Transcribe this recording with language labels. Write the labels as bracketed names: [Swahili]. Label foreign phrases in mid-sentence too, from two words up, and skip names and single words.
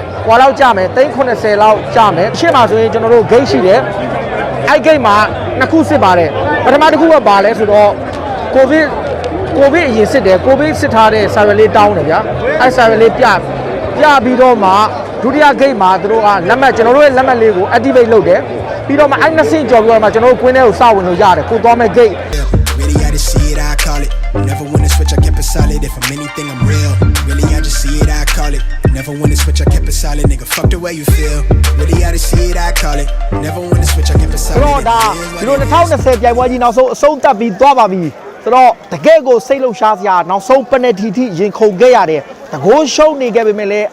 [Burmese] ဟွာလောက်ကြမယ်380လောက်ကြမယ်ရှေ့မှာဆိုရင်ကျွန်တော်တို့ gate ရှိတယ်အဲ့ gate မှာနှစ်ခုစစ်ပါတယ်ပထမတစ်ခုကပါလဲဆိုတော့ကိုဗစ်အရင်စစ်တယ်ကိုဗစ်စစ်ထားတဲ့ server လေးတောင်းတယ်ဗျာအဲ့ server လေးပြပြီးတော့မှဒုတိယ gate မှာသူတို့ကလက်မှတ်ကျွန်တော်တို့ရဲ့လက်မှတ်လေးကို activate လုပ်တယ်ပြီးတော့မှအဲ့နှစ်ဆင့်ကြော်ပြီးတော့မှကျွန်တော်တို့ကွင်းထဲကိုစဝင်လို့ရတယ်ကိုသွားမဲ့ gate [English] Really, I just see it, I call it. Never wanna switch, I kept it solid. If I'm anything, I'm real. Really, I just see it, I call it. Never wanna switch, I kept it solid. Nigga, fuck the way you feel. Really, I just see it, I call it. Never wanna switch, I kept it solid. [Burmese] ဆိုတော့ဒါဒီလို2020ပြိုင်ပွဲကြီးနောက်ဆုံးအဆုံးသတ်ပြီးသွားပါပြီဆိုတော့တကယ်ကိုစိတ်လှုပ်ရှားစရာနောက်ဆုံး penalty ထိရင်ခုန်ခဲ့ရတယ်တကိုးရှုံးနေခဲ့ပေမဲ့လည်းအ